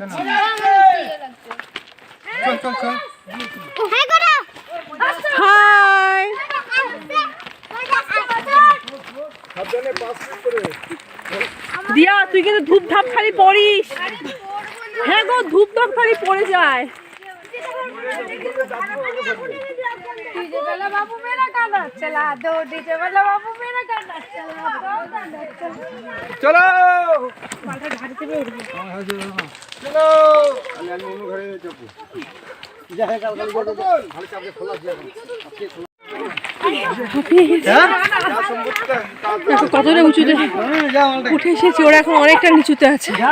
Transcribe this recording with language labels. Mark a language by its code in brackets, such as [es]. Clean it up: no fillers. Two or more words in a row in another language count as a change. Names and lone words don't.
[bn] চল চল চল। হাই দিয়া, তুই কিন্তু ধূপ ধাপ খালি পড়িস। হ্যাঁ গো, ধূপ ধাপ খালি পড়ে যায়। [hi] डीजे वाला बाबू मेरा गाना चला दो, डीजे वाला बाबू मेरा गाना चला दो। [bn] চলো চলো। কতটা উঁচুতে উঠে এসেছি, ওরা এখন অনেকটা নিচুতে আছে।